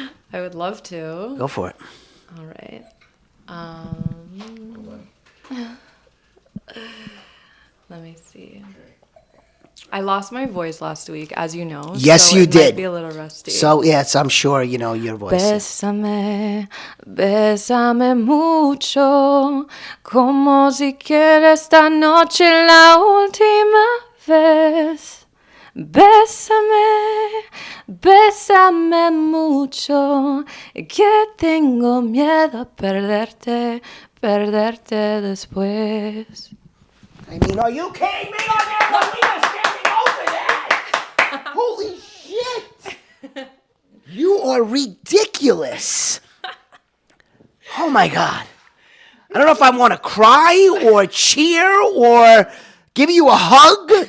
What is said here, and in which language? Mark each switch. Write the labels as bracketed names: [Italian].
[English] I would love to. Go for it. All right. Let me see. I lost my voice last week, as you know. Yes, so you it did. Might be a little rusty. So, yes, I'm sure you know your voice. [Spanish] Bésame, bésame mucho, como si quiera esta noche la última vez. Bésame, bésame mucho, que tengo miedo a perderte, perderte después. [English] I mean, are you kidding me? I can't believe you're standing over that. Holy shit. You are ridiculous. Oh, my God. I don't know if I want to cry or cheer or give you a hug.